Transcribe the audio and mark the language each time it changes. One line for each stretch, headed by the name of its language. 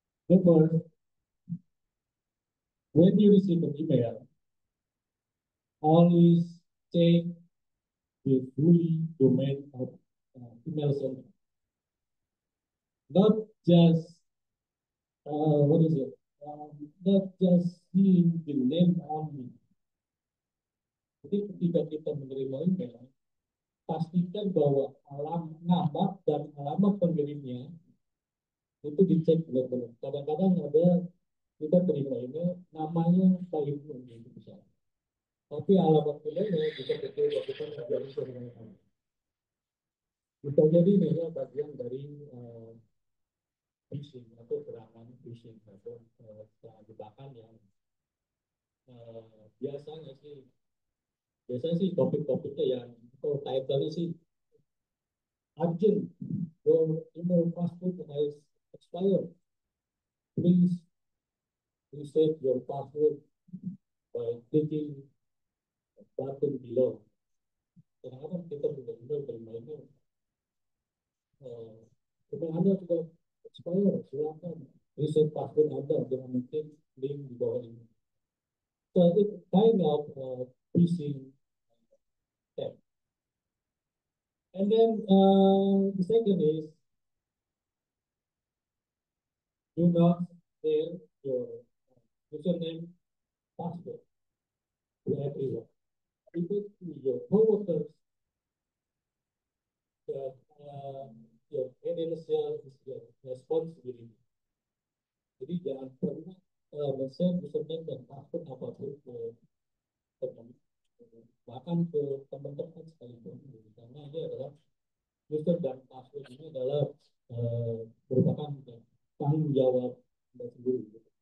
English: The first, when you receive an email, always check the fully domain of email server. Not just what is it? Not just seeing the name only.
Indonesian: Jadi ketika kita menerima email, pastikan bahwa nama dan alamat pengirimnya itu dicek benar-benar. Kadang-kadang ada kita terima email namanya Pak Ibnu gitu misalnya. Tapi alamat emailnya bisa betul lakukan menjadi sebenarnya. Bisa jadi ini adalah bagian dari phishing atau serangan phishing atau jebakan yang biasanya sih topik-topiknya yang atau title-nya sih urgent,
English: your email password has expired. Please reset your password by clicking button below.
Indonesian: Kadang-kadang kita sudah terima email, email Anda sudah expired, silakan reset password Anda dengan mengklik link di bawah ini.
English: So it's kind of phishing tag. And then the second is do not share your username password to everyone. Even to your coworkers, that your credential is your responsibility.
Indonesian: Jadi jangan pernah men-share username dan password apapun ke teman, bahkan ke teman-teman sekalipun, karena ini adalah user dan password ini adalah merupakan tanggung jawab Anda sendiri.